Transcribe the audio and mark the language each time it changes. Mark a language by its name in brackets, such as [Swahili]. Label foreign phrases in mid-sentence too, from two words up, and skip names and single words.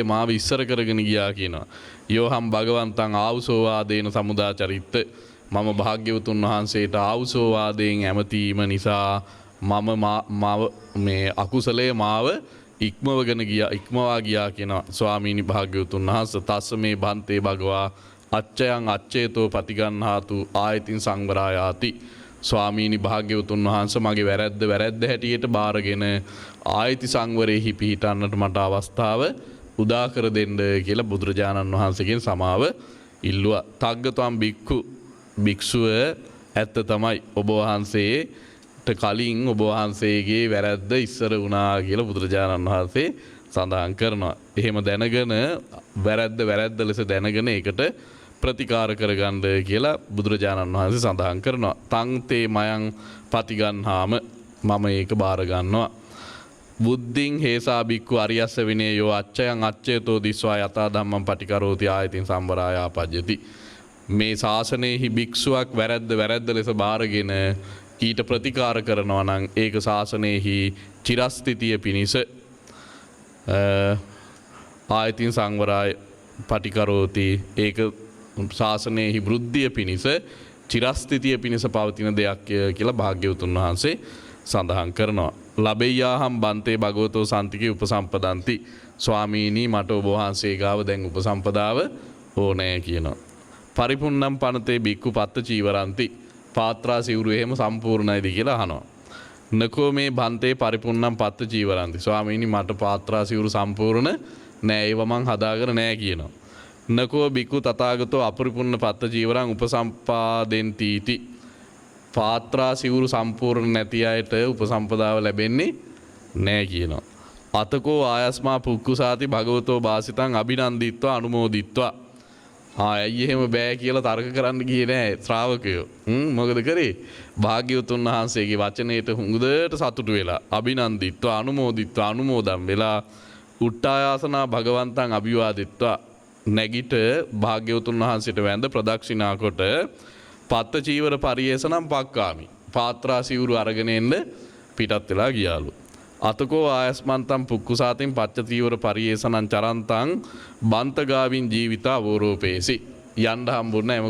[Sinhala] මාව ඉස්සර කරගෙන ගියා කියනවා [Pali] යෝහම් භගවන්තං ආවුසෝවාදේන සමුදාචරිත්ත [Sinhala] මම භාග්‍යවතුන් වහන්සේට ආවුසෝවාදයෙන් ඇමතීම නිසා මම මේ අකුසලයේ මාව ඉක්මවගෙන ගියා ඉක්මවා ගියා කියනවා ස්වාමීනි භාග්‍යවතුන් වහන්සේ [Pali] තස්ස මේ බන්තේ භගවා අච්චයන් අච්චේතෝ පටිගන්හාතු ආයතින් සංවරායාති [Sinhala] ස්වාමීනි භාග්‍යවතුන් වහන්සේ මගේ වැරද්ද හැටියට බාරගෙන ආයති සංවරෙහි පිහිටන්නට මට අවස්ථාව උදා කර දෙන්න කියලා බුදුරජාණන් වහන්සේගෙන් සමාව ඉල්ලුවා. [Pali] තග්ගතම් බික්ඛු [Sinhala] භික්ෂුව ඇත්ත තමයි ඔබ වහන්සේට කලින් ඔබ වහන්සේගේ වැරද්ද ඉස්සර වුණා කියලා බුදුරජාණන් වහන්සේ සඳහන් කරනවා. එහෙම දැනගෙන වැරද්ද ලෙස දැනගෙන ඒකට ප්‍රතිකාර කරගන්න කියලා බුදුරජාණන් වහන්සේ සඳහන් කරනවා. [Pali] තං තේ මයං පටිගන්හාම [Sinhala] මම ඒක බාර ගන්නවා. [Pali] බුද්ධින් හේසා බික්ඛු අරියස්ස විනේ යෝ අච්චයන් අච්චේතෝ දිස්වා යතා ධම්මං පටිකරෝති ආයතින් සම්වරායාපජ්ජති. [Sinhala] මේ ශාසනයෙහි භික්ෂුවක් වැරද්ද ලෙස බාරගෙන ඊට ප්‍රතිකාර කරනවා නම් ඒක ශාසනයෙහි චිරස්ථිතිය පිණිස [Pali] ආයතින් සංවරාය පටිකරෝති [Sinhala] ඒක ශාසනයෙහි වෘද්ධිය පිණිස චිරස්ථිතිය පිණිස පවතින දෙයක් කියලා භාග්‍යවතුන් වහන්සේ සඳහන් කරනවා. [Pali] ලබෙය්‍යාහම් බන්තේ භගවතෝ සන්තිකේ උපසම්පදන්ති [Sinhala] ස්වාමීනි මට ඔබ වහන්සේ ගාව දැන් උපසම්පදාව ඕනෑ කියනවා. [Pali] පරිපුන්නම් පනතේ බික්කු පත්ත චීවරන්ති [Sinhala] පාත්‍රා සිවුරු එහෙම සම්පූර්ණයිද කියලා අහනවා. [Pali] නකෝ මේ බන්තේ පරිපුන්නම් පත්ත චීවරන්ති [Sinhala] ස්වාමීනි මට පාත්‍රා සිවුරු සම්පූර්ණ නෑ ඒව මං හදාගෙන නෑ කියනවා. [Pali] නකෝ බික්කු තථාගතෝ අපරිපුන්න පත්ත චීවරං උපසම්පාදෙන්තිති [Sinhala] පාත්‍රා සිවුරු සම්පූර්ණ නැති අයට උපසම්පදාව ලැබෙන්නේ නෑ කියනවා. [Pali] අතකෝ ආයස්මා පුක්කුසාති භගවතෝ භාසිතං අභිනන්දිත්වා අනුමෝදිත්වා [Sinhala] ඇයි එහෙම බෑ කියලා තර්ක කරන්න ගියේ නෑ ශ්‍රාවකයෝ. මොකද කරේ? භාග්‍යවතුන් වහන්සේගේ වචනයට හුඟුදට සතුටු වෙලා [Pali] අභිනන්දිත්වා අනුමෝදිත්වා [Sinhala] අනුමෝදන් වෙලා [Pali] උට්ටායාසනා භගවන්තං අභිවාදිත්වා [Sinhala] නැගිට භාග්‍යවතුන් වහන්සේට වැඳ ප්‍රදක්ෂිනා කොට [Pali] පත්ත චීවර පරියේසනම් පක්කාමි [Sinhala] පාත්‍රා සිවුරු අරගෙන එන්න පිටත් වෙලා ගියාලු. [Pali] අතකෝ ආයස්මන්තම් පුක්කුසාතින් පච්ච චීවර පරියේසනං චරන්තං බන්තගාවින් ජීවිතා වෝරෝපේසි [Sinhala] යන්න හම්බුන්නේ නැහැ.